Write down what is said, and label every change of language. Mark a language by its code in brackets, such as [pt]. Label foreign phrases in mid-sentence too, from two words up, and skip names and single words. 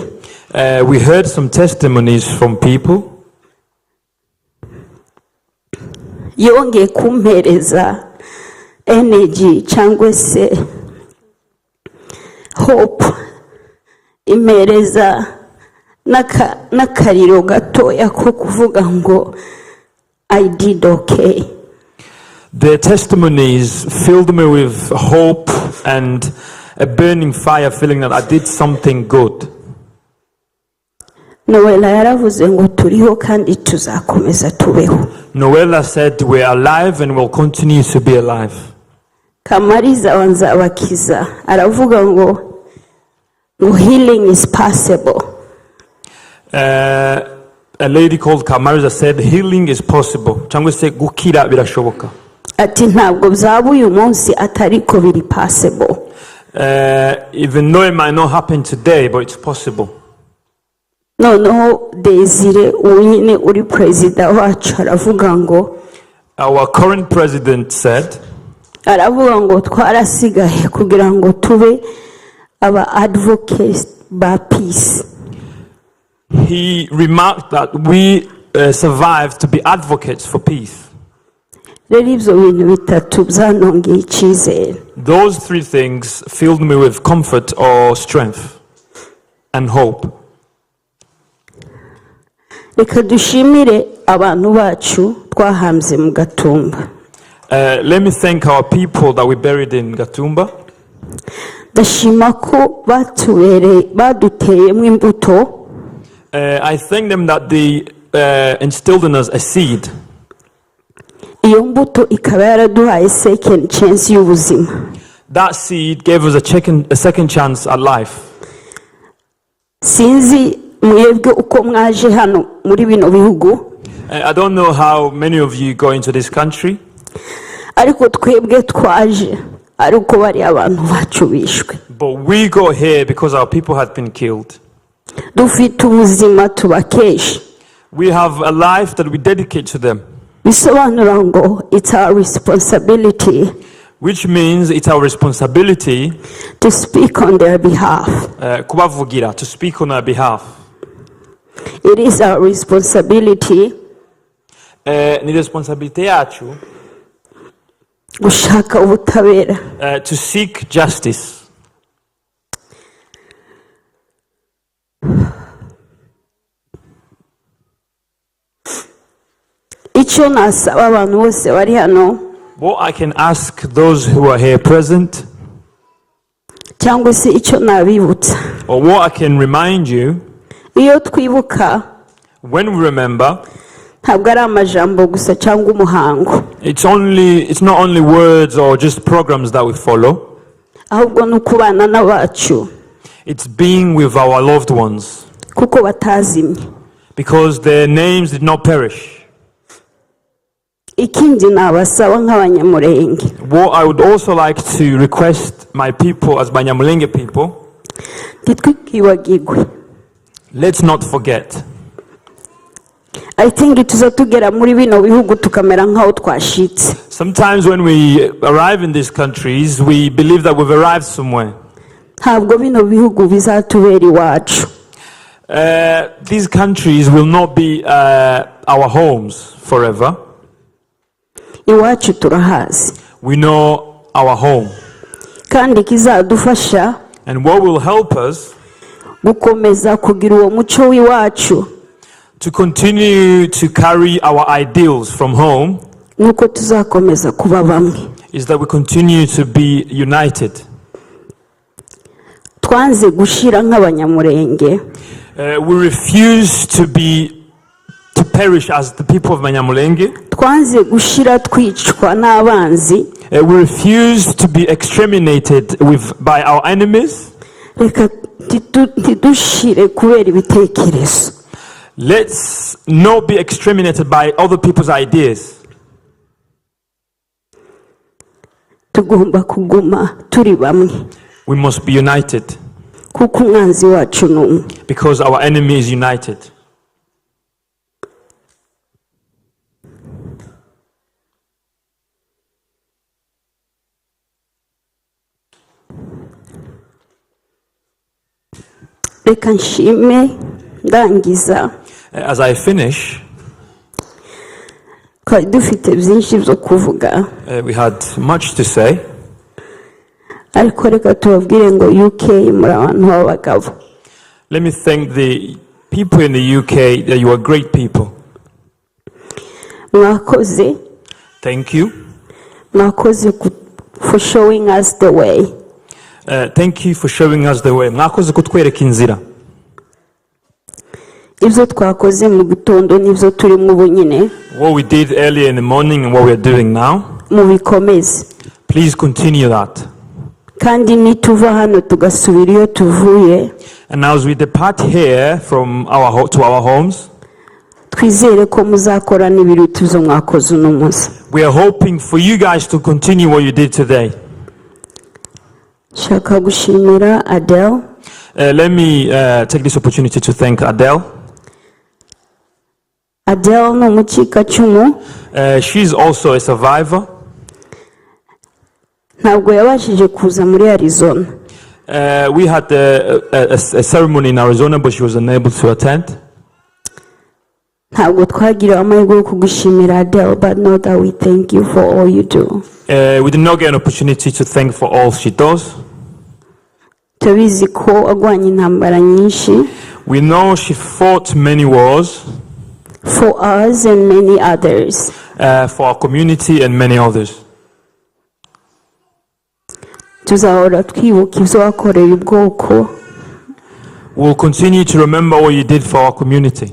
[en] we heard some testimonies from people. [rw] Yongeye kumpereza energy cyangwa se hope, impereza n'akariro gatoya ko kuvuga ngo [en] I did okay. Their testimonies filled me with hope and a burning fire, feeling that I did something good. [rw] Noella yaravuze ngo turiho kandi tuzakomeza tubeho. [en] Noella said we are alive and will continue to be alive. [rw] Kamariza wanzabakiza aravuga ngo [en] healing is possible. A lady called Kamariza said healing is possible. [rw] Cyangwa se gukira birashoboka. Ati ntabwo byaba uyu munsi atariko biri possible. [en] Even though it might not happen today, but it's possible. [rw] Noneho Desire unyine uri perezida wacu aravuga ngo [en] Our current president said, [rw] aravuga ngo twarasigaye kugira ngo tube aba advocates ba peace. [en] he remarked that we survived to be advocates for peace. [rw] Rero ibyo bintu bitatu byanongeye icyizere. [en] Those three things filled me with comfort or strength and hope. [rw] Reka dushimire abantu bacu twahambye mu Gatumba. [en] Let me thank our people that we buried in Gatumba. [rw] Ndashima ko baduteyemo imbuto. [en] I thank them that they instilled in us a seed. [rw] Iyo mbuto ikaba yaraduhaye [en] second chance [rw] y'ubuzima. [en] That seed gave us a second chance at life. [rw] Sinzi mwebwe uko mwaje hano muri bino bihugu. [en] I don't know how many of you go into this country. [rw] Ariko twebwe twaje ari uko bari abantu bacu bishwe. [en] But we got here because our people had been killed. [rw] Dufite ubuzima tubakesha. [en] We have a life that we dedicate to them. [rw] Bisobanura ngo [en] it's our responsibility. Which means it's our responsibility to speak on their behalf. [rw] Kubavugira, [en] to speak on our behalf. It is our responsibility [rw] Ni responsibility yacu gushaka ubutabera. [en] To seek justice. [rw] Icyo nasaba abantu bose bari hano, [en] what I can ask those who are here present, [rw] cyangwa se icyo nabibutsa, [en] or what I can remind you, [rw] iyo twibuka, [en] when we remember, [rw] ntabwo ari amajambo gusa cyangwa umuhango. [en] It's not only words or just programs that we follow. [rw] Ahubwo ni ukubana n'abacu. [en] It's being with our loved ones. [rw] Kuko batazimye. [en] Because their names did not perish. [rw] Ikindi nabasaba nk'abanyamulenge. [en] What I would also like to request my people as Banyamulenge people, [rw] ntitwibagirwe. [en] Let's not forget. I think [rw] tuza tugera muri bino bihugu tukamera nkaho twashitse. [en] Sometimes when we arrive in these countries, we believe that we've arrived somewhere. [rw] Ntabwo bino bihugu bizatubera iwacu. [en] These countries will not be our homes forever. [rw] Iwacu turahazi. [en] We know our home. [rw] Kandi kizadufasha, [en] and what will help us [rw] gukomeza kugira uwo muco w'iwacu, [en] to continue to carry our ideals from home, [rw] nuko tuzakomeza kuba bamwe, [en] is that we continue to be united. [rw] Twanze gushira nk'abanyamulenge. [en] We refuse to perish as the people of Banyamulenge. [rw] Twanze gushira twicwa n'abanzi. [en] We refuse to be exterminated by our enemies. [rw] Reka tidushire kubera ibitekerezo. [en] Let's not be exterminated by other people's ideas. [rw] Tugomba kuguma turi bamwe. [en] We must be united. [rw] Kuko umwanzi wacu n'umwe. [en] Because our enemy is united. [rw] Reka nshime ndangiza. [en] As I finish, [rw] dufite byinshi byo kuvuga. [en] We had much to say. [rw] Ariko reka tubabwire ngo UK muri abantu b'abagabo. [en] Let me thank the people in the UK that you are great people. [rw] Mwakoze. [en] Thank you. Mwakoze for showing us the way. Thank you for showing us the way. [rw] Mwakoze kutwereka inzira. ibyo twakoze mu gitondo n'ibyo turimo ubu nyine [en] What we did earlier in the morning and what we are doing now, [rw] mubikomeze [en] please continue that. [rw] kandi nituva hano tugasubira iyo tuvuye [en] And now as we depart here from to our homes, [rw] twizere ko muzakora n'ibiruta ibyo mwakoze uno munsi. [en] we are hoping for you guys to continue what you did today. [rw] Nshaka gushimira Adele. [en] Let me take this opportunity to thank Adele. [rw] Adele ni umukikacumu. [en] She's also a survivor. [rw] Ntabwo yabashije kuza muri Arizona. [en] We had a ceremony in Arizona, but she was unable to attend. [rw] Ntabwo twagiriwe amahirwe yo kugushimira Adele, [en] but know that we thank you for all you do. We did not get an opportunity to thank for all she does. [rw] Tubizi ko agwanye intambara nyinshi. [en] We know she fought many wars. For us and many others. For our community and many others. [rw] Tuzahora twibuka ibyo wakoreye ubwoko. [en] We'll continue to remember what you did for our community.